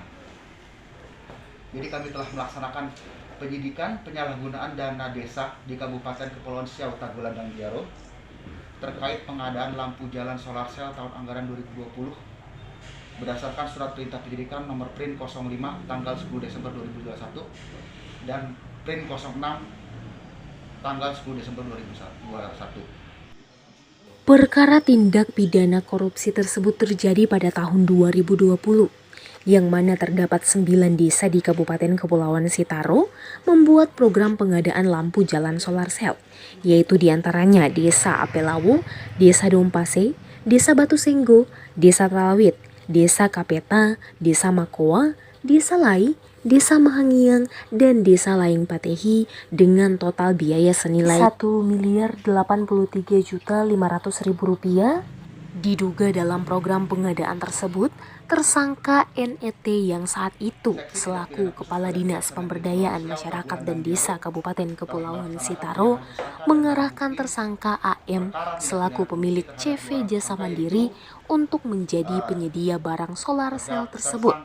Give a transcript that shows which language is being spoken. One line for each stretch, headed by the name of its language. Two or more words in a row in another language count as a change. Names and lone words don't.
Indonesian: Jadi kami telah melaksanakan penyidikan penyalahgunaan dana desa di Kabupaten Kepulauan Siau Tagulandang Biaro terkait pengadaan lampu jalan solar sel tahun anggaran 2020 berdasarkan surat perintah penyidikan nomor Print 05 tanggal 10 Desember 2021 dan Print 06 tanggal 10 Desember 2021. Perkara tindak pidana korupsi tersebut terjadi pada tahun 2020, yang mana terdapat 9 desa di Kabupaten Kepulauan Sitaro membuat program pengadaan lampu jalan solar sel, yaitu diantaranya Desa Apelawu, Desa Dompase, Desa Batu Senggo, Desa Talawit, Desa Kapeta, Desa Makoa, Desa Lai, Desa Mahangiang, dan Desa Laing Patehi dengan total biaya senilai Rp1.083.500.000. Diduga dalam program pengadaan tersebut, tersangka NET yang saat itu selaku Kepala Dinas Pemberdayaan Masyarakat dan Desa Kabupaten Kepulauan Sitaro mengarahkan tersangka AM selaku pemilik CV Jasa Mandiri untuk menjadi penyedia barang solar sel tersebut.